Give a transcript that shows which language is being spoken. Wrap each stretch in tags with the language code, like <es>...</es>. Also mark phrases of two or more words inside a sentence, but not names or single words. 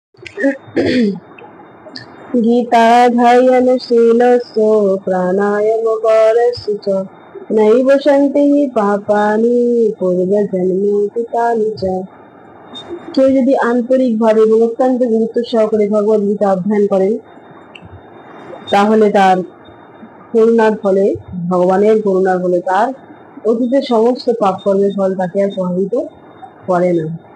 <sa>गीताध्यायनशीलस्य प्राणायामकारस्य च नैव सन्ति पापानि पूर्वजन्मे कृतानि च।</sa> <bn>কেউ যদি আন্তরিকভাবে এবং অত্যন্ত গুরুত্ব সহকারে ভগবদ গীতা অধ্যয়ন করেন তাহলে তার করুণার ফলে, ভগবানের করুণার ফলে তার অতীতের সমস্ত পাপ কর্মের ফল তাকে আর প্রভাবিত করে না।</bn>